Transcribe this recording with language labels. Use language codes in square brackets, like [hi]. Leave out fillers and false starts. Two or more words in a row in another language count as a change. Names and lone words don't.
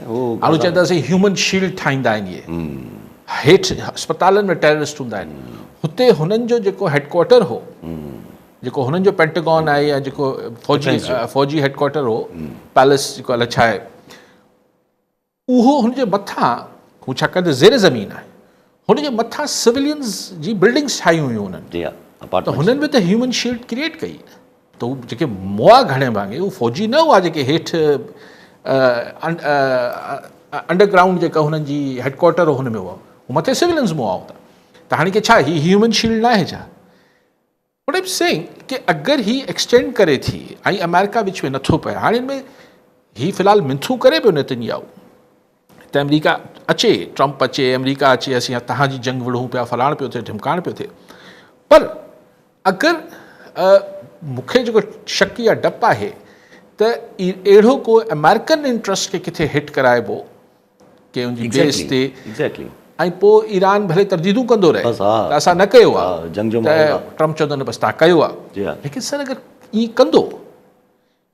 [sd] हाणे चवंदासीं [en] human shield [sd] ठाहींदा आहिनि इहे, हेठि अस्पतालनि में टेररिस्ट हूंदा आहिनि, हुते हुननि जो जेको हेडक्वार्टर हो, जेको हुननि जो पेंटागन आहे या जेको फ़ौजी हेडक्वार्टर हो, पैलेस जेको अलाए छा आहे, उहो हुनजे मथां, हू छाकाणि त ज़ेर ज़मीन आहे, हुनजे मथां सिविलियन्स जी बिल्डिंग्स ठाहियूं हुयूं हुननि, त हुननि बि त [en] human shield create [sd] कई। त उहे जेके मुआ घणे भाङे उहे फ़ौजी न हुआ जेके हेठि अंडरग्राउंड जेका हुननि जी हेडक्वार्टर हो हुन में हुआ, हू मथे सिविलियन्स मुआ हुआ। त हाणे की छा ही [en] human shield [sd] न आहे छा? [en] but I am saying [sd] कि अगरि ही एक्सटेंड करे थी ऐं अमेरिका विच में नथो पए, हाणे हिन में ही फ़िलहालु मिंथू करे पियो नेतन्याहू त अमेरिका अचे, ट्रम्प अचे, अमेरिका अचे, असीं तव्हांजी जंग विढ़ूं पिया, फलाण पियो थिए, ढिमकाइण पियो थिए। पर अगरि मूंखे जेको शक या डपु आहे त अहिड़ो को [en] American interest [sd] खे किथे हिट कराइबो की उनजी बेस ते, ऐं पोइ ईरान भले तरदीदूं कंदो रहे त असां न कयो आहे, त ट्रम्प चवंदो न बसि तव्हां कयो आहे, लेकिन सर अगरि ईअं कंदो